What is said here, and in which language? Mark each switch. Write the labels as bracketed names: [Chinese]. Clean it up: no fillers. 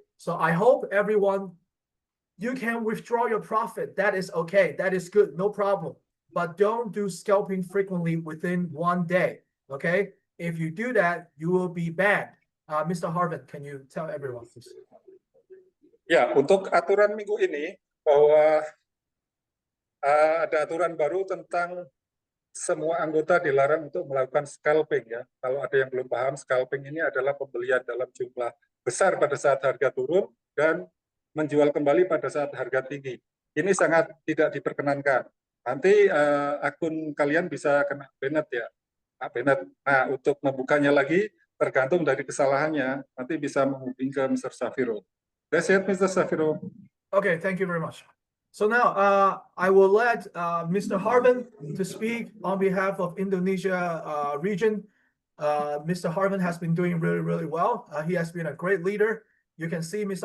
[English] So I hope everyone, you can withdraw your profit. That is okay. That is good. No problem. But don't do scalping frequently within 1 day. Okay. If you do that, you will be banned. Mr. Harvin, can you tell everyone, please? [Indonesian] Ya, untuk aturan minggu ini bahwa ada aturan baru tentang semua anggota dilarang untuk melakukan scalping ya. Kalau ada yang belum paham, scalping ini adalah pembelian dalam jumlah besar pada saat harga turun dan menjual kembali pada saat harga tinggi. Ini sangat tidak diperkenankan. Nanti akun kalian bisa kena banned ya, banned. Nah, untuk membukanya lagi tergantung dari kesalahannya. Nanti bisa menghubungi ke Mr. Safiro. [English] That's it, [Indonesian] Mr. Safiro. [English] Okay, thank you very much. So now I will let Mr. Harvin to speak on behalf of Indonesia region. Mr. Harvin has been doing really, really well. He has been a great leader. You can see Mr.